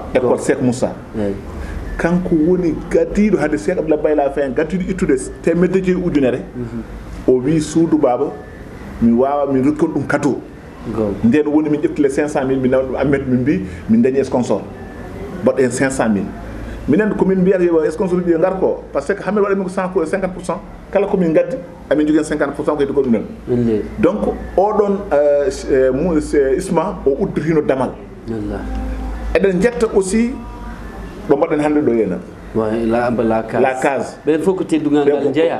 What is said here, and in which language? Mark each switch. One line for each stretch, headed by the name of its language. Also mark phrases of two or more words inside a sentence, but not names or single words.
Fula: école Cheikh Moussa kanko woni gaddiɗo hade Cheikh Abdoulaye Bayla Faye gaddiɗo ittude temedde joyi ujunere o wi suudu baba mi wawa min rokkon ɗum cadeau nden woni min ƴeftile 500 000 min nawa ɗum ammet min mbi min dañi sponsor mbaɗo hen 500 000 minen komin mbiyata yo sponsor uji ngar ko
French: par ce que
Fula: hamin waɗamin ko 50% kala komin gaddi amin jogui 50% ko heddi ko ɗumen donc oɗon Isma o udditino damal eɗen jetta aussi ɗo mbaɗen hannde ɗo yena la case ɓen fof ko teddugal ngal jeeya